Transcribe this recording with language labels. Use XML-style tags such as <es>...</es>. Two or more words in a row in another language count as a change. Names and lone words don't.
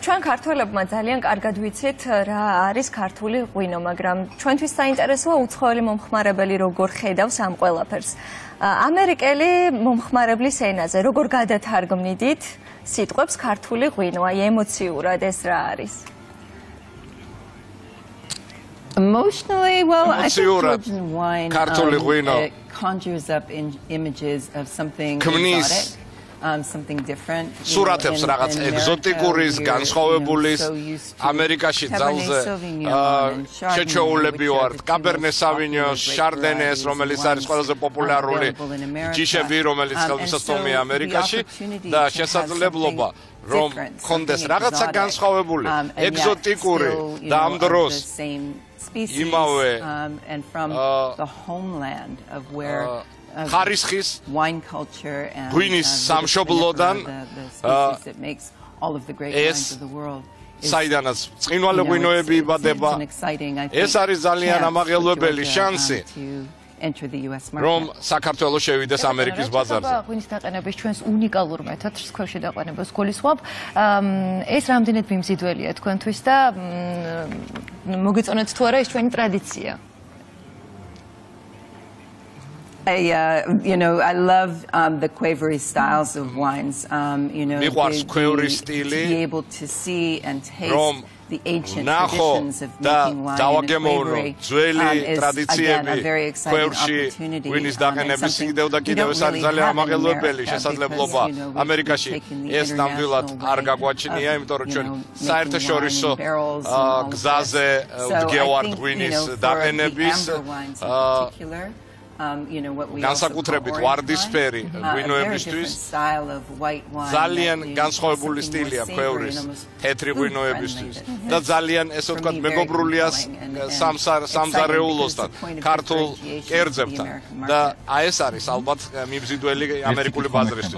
<ka>ჩვენ ქართველებმა ძალიან კარგად ვიცით რა არის ქართული ღვინო, მაგრამ ჩვენთვის საინტერესოა უცხოელი მომხმარებელი როგორ ხედავს ამ ყველაფერს. ამერიკელი მომხმარებლის ენაზე როგორ გადათარგმნით სიტყვებს ქართული ღვინო, აი ემოციურად ეს რა არის?</ka> <en>Emotionally, well, I think Emotionally, Georgian wine it conjures up images of something exotic, something different.</en> <ka>სურათებს რაღაც ეგზოტიკურის, განსხვავებულის, ამერიკაში ძალზე შეჩოულები ვართ, კაბერნე სავინიოს, შარდენეს, რომელიც არის ყველაზე პოპულარული ჯიშები, რომელიც ხელმისაწვდომია ამერიკაში და შესაძლებლობა რომ კონდეს რაღაცა განსხვავებული, ეგზოტიკური და ამ დროს</ka> <en>imave and from the homeland of where</en> <ka>ხარისხის</ka> <en>wine culture and</en> <ka>ღვინის სამშობლოდან</ka> <en>that makes all of the great wines of the world.</en> <ka>საიდანაც წყინვალე ღვინოები იბადება. ეს არის ძალიან ამაღელვებელი შანსი რომ საქართველოს შევიდეს ამერიკის ბაზარზე. ღვინის დაყენების ჩვენს უნიკალურ მეთოდს ქვეშე დაყენებას გულისხმობ. ეს რამდენად მიმზიდველია თქვენთვის და მოგეწონათ თუ არა ეს ჩვენი ტრადიცია?</ka> <en>I love the quavery styles of wines. To be able to see and taste the ancient traditions of making wine and quavery is again a very exciting opportunity.</en> <ka>ღვინის დაყენების კიდევ და კიდევ ეს არის ძალიან ამაღელვებელი შესაძლებლობა ამერიკაში. ეს ნამდვილად არ გაგვაჩნია, იმიტომ რომ ჩვენ საერთაშორისო გზაზე ვდგევართ ღვინის დაყენების განსაკუთრებით ვარდისფერი ღვინოებისთვის ძალიან განსხვავებული სტილი აქვს ქვევრის თეთრი ღვინოებისთვის და ძალიან ესე ვთქვათ მეგობრულია სამზარეულოსთან, ქართულ კერძებთან და აი ეს არის ალბათ მიბზიდველი ამერიკული ბაზრისთვის.</ka>